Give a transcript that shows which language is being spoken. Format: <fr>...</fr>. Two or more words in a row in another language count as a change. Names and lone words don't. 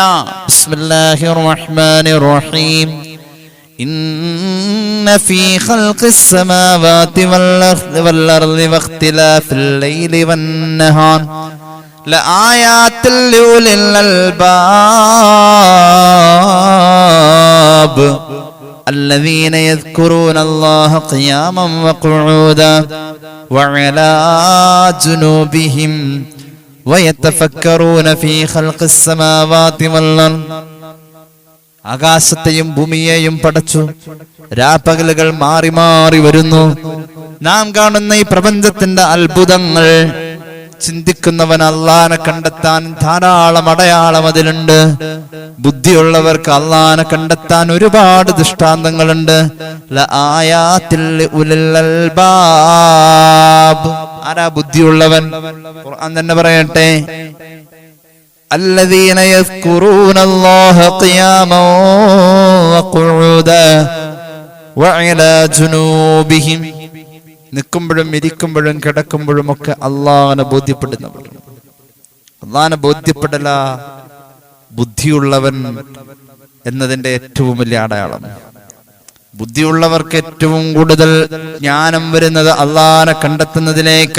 <ar>بسم الله الرحمن الرحيم. إن في خلق السماوات والأرض واختلاف الليل والنهار لآيات لأولي الألباب الذين يذكرون الله قياما وقعودا وعلى جنوبهم ويتفكرون في خلق السماوات والأرض.</ar> <ml>ആകാശത്തെയും ഭൂമിയെയും പടച്ചു. രാപ്പകലുകൾ മാറി മാറി വരുന്നു. നാം കാണുന്ന ഈ പ്രപഞ്ചത്തിന്റെ അത്ഭുതങ്ങൾ ചിന്തിക്കുന്നവൻ അള്ളാനെ കണ്ടെത്താൻ ധാരാളം അടയാളം അതിലുണ്ട്. ബുദ്ധിയുള്ളവർക്ക് അള്ളാനെ കണ്ടെത്താൻ ഒരുപാട് ദൃഷ്ടാന്തങ്ങളുണ്ട്. ആരാ ബുദ്ധിയുള്ളവൻ? ഖുർആൻ തന്നെ പറയട്ടെ,</ml> <ar>الذين يذكرون الله قياما وقعودا وعلى جنوبهم.</ar> <ml>നിൽക്കുമ്പോഴും ഇരിക്കുമ്പോഴും കിടക്കുമ്പോഴും ഒക്കെ അള്ളാഹനെ ബോധ്യപ്പെടുന്നവർ. അള്ളാഹനെ ബോധ്യപ്പെടല ബുദ്ധിയുള്ളവൻ എന്നതിന്റെ ഏറ്റവും വലിയ അടയാളം. ബുദ്ധിയുള്ളവർക്ക് ഏറ്റവും കൂടുതൽ ജ്ഞാനം വരുന്നത് അള്ളാഹനെ കണ്ടെത്തുന്നതിലേക്ക്.</ml>